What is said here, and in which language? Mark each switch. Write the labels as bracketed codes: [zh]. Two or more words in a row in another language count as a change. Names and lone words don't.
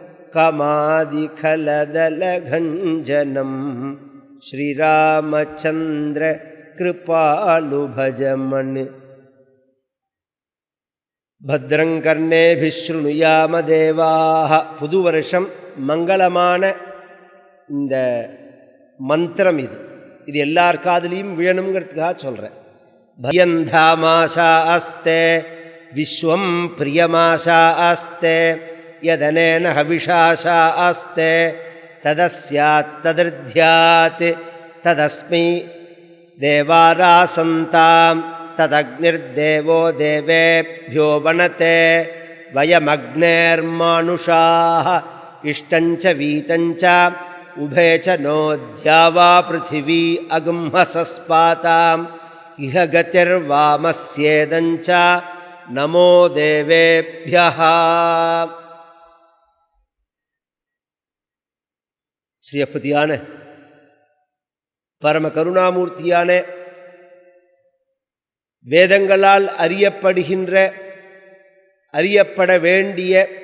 [sa] कमादिखलदलघञ्जनं श्रीरामचन्द्र कृपालु भज मन भद्रं कर्णेभिः शृणुयाम देवाः [ta] புது வருஷம் மங்களமான இந்த மந்திரம் இது எல்லார் காதிலையும் விழணுங்கிறதுக்காக சொல்கிறேன். [sa] भयन्धामाशा अस्ते विश्वं प्रियमाशा अस्ते यदनेन हविषाशा अस्ते तदस्यात् तदृध्यात् तदस्मै देवारासन्तां तदग्निर्देवो देवेभ्यो वनते वयमग्नेर्मानुषाः इष्टञ्च वीतञ्च उभे च नोऽद्यावा पृथिवी अगुंहसस्पाताम् इह गतिर्वामस्येदञ्च नमो देवेभ्यः. [ta] ஸ்ரீயப்பதியான பரம கருணாமூர்த்தியான வேதங்களால் அறியப்படுகின்ற அறியப்பட வேண்டிய